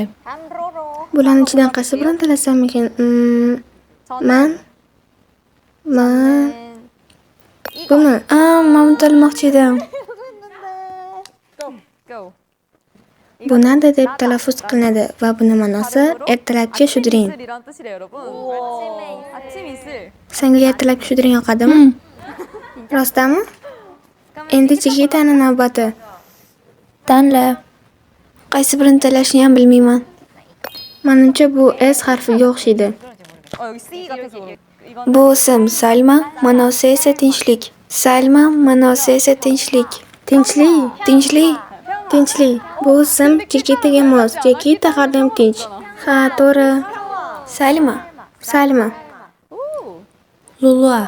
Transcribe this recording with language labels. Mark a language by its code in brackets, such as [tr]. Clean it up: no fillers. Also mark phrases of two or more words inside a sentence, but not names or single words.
[uz] Bularning ichidan qaysi birini tanlasam ekan? Men buni. Men buni tanlamoqchi edim. Go. Bu nada deb talaffuz qilinadi va buni ma'nosi ertalabki shudring. [ko] 이슬이란 뜻이래요, 여러분. 아침 이슬. [uz] Senga ertalabki shudring yoqadimi? Rostami? Endi Chigitani navbati. Tanla. Qaysi birini tanlashni ham bilmayman. Menimcha bu S harfiga o'xshaydi. [ko] 여기 C 같아서 이건 [uz] Bu ism Salma, ma'nosi esa tinchlik. Salma ma'nosi esa tinchlik. Tinchlik. Bu ism Chigitaga mos. Chigita har doim tinch. Ha, to'g'ri. Salma. Lulua,